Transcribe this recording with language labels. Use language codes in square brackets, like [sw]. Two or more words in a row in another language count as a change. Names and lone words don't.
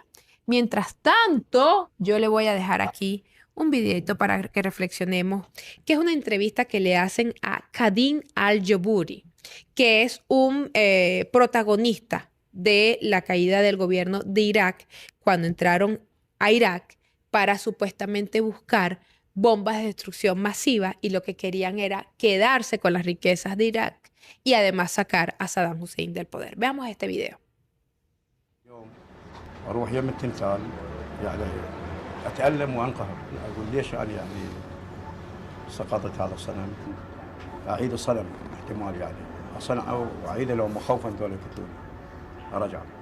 [es] Mientras tanto, yo le voy a dejar aquí un videito para que reflexionemos, que es una entrevista que le hacen a Kadhim Al-Jubeiri, que es un protagonista de la caída del gobierno de Irak cuando entraron a Irak para supuestamente buscar bombas de destrucción masiva y lo que querían era quedarse con las riquezas de Irak y además sacar a Saddam Hussein del poder. Veamos este video. [ar] اروح يم التمثال يعني اتالم وانقهر اقول ليش انا يعني سقطت هذا الصنم اعيد الصنم احتمال يعني اصنعه واعيده لو مخوفا ذول يقتلوني ارجع